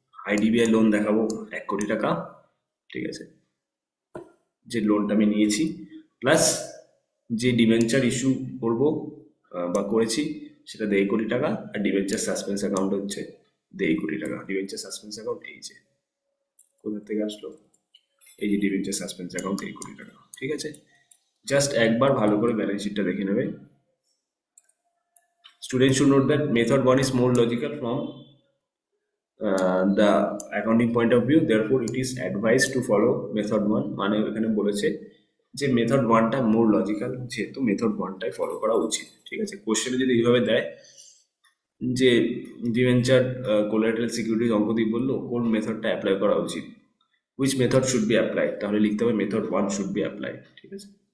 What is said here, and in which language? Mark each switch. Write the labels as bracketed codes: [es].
[bn] IDBI loan দেখাবো 1 কোটি টাকা, ঠিক আছে, যে লোনটা আমি নিয়েছি, প্লাস যে ডিবেঞ্চার ইস্যু করব বা করেছি সেটা 1.5 কোটি টাকা, আর ডিবেঞ্চার সাসপেন্স অ্যাকাউন্ট হচ্ছে 1.5 কোটি টাকা। ডিবেঞ্চার সাসপেন্স অ্যাকাউন্ট এই যে কোথা থেকে আসলো, এই যে ডিবেঞ্চার সাসপেন্স অ্যাকাউন্ট 1 কোটি টাকা, ঠিক আছে। জাস্ট একবার ভালো করে ব্যালেন্স শিটটা দেখে নেবে। [en] Student should note that method one is more logical from the accounting point of view, therefore it is advised to follow method 1। [bn] মানে এখানে বলেছে যে মেথড ওয়ানটা মোর লজিক্যাল, যেহেতু মেথড ওয়ানটাই ফলো করা উচিত, ঠিক আছে। কোশ্চেনে যদি এইভাবে দেয় যে ডিভেঞ্চার কোলাটেরাল সিকিউরিটিজ অঙ্ক দিয়ে বললো কোন মেথডটা অ্যাপ্লাই করা উচিত, [en] which method should be applied, [bn] তাহলে লিখতে হবে [en] method one should be applied, [bn] ঠিক আছে।